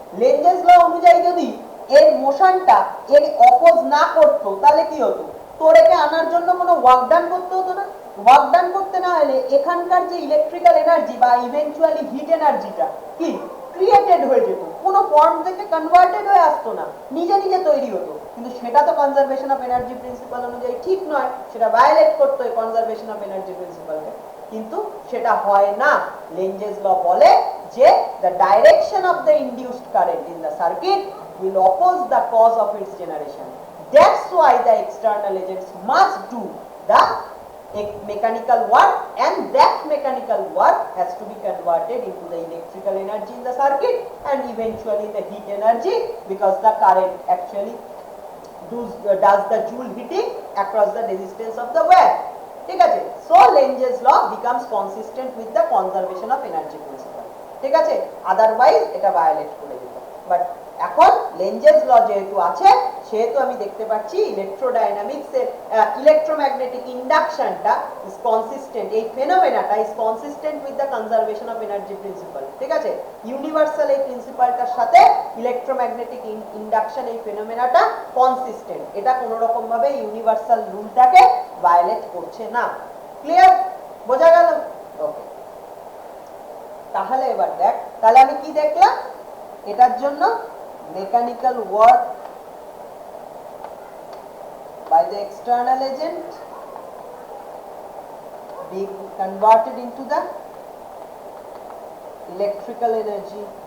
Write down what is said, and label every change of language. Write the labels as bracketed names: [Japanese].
[Bangla] লেঞ্জেস ল অনুযায়ী যদি এর মোশনটা এর অপোজ না করতো তাহলে কি হতো, তোর একে আনার জন্য কোনো ওয়ার্ক ডান করতে হতো না, ওয়ার্ক ডান করতে না হলে এখানকার যে ইলেকট্রিক্যাল এনার্জি বা ইভেন্চুয়ালি হিট এনার্জিটা কি ক্রিয়েটেড হয়ে যেত, কোনো ফর্ম থেকে কনভার্টেড হয়ে আসতো না, নিজে নিজে তৈরি হতো। কিন্তু সেটা তো কনজারভেশন অফ এনার্জি প্রিন্সিপাল অনুযায়ী ঠিক নয়, সেটা ভায়োলেট করতো এই কনজারভেশন অফ এনার্জি প্রিন্সিপালকে, কিন্তু সেটা হয় না। লেঞ্জেস ল বলে যে [English] the direction of the induced current in the circuit will oppose the cause of its generation. That's why the external agents must do the mechanical work, and that mechanical work has to be converted into the electrical energy in the circuit and eventually the heat energy, because the current actually does the joule heating across the resistance of the wire. ঠিক আছে, so Lenge's law becomes consistent with the conservation of energy principle. [Bangla] ঠিক আছে, otherwise এটা violate করে দিত। But এখন লেঞ্জেস ল যেহেতু আছে সেহেতু আমি দেখতে পাচ্ছি ইলেকট্রোডাইনামিক্স এর ইলেকট্রোম্যাগনেটিক ইন্ডাকশনটা [English] Is consistent, এই ফেনোমেনাটা is consistent with the conservation of energy principle. [Bangla] ঠিক আছে, ইউনিভার্সাল এই প্রিন্সিপালটার সাথে ইলেকট্রোম্যাগনেটিক ইন্ডাকশন এই ফেনোমেনাটা কনসিস্টেন্ট, এটা কোনো রকম ভাবে ইউনিভার্সাল রুলটাকে ভায়োলেট করছে না। ক্লিয়ার, বোঝা গেল? ওকে, তাহলে এবার দেখ, তাহলে আমি কি দেখলাম, এটার জন্য [English] mechanical work by the external agent being converted into the electrical energy.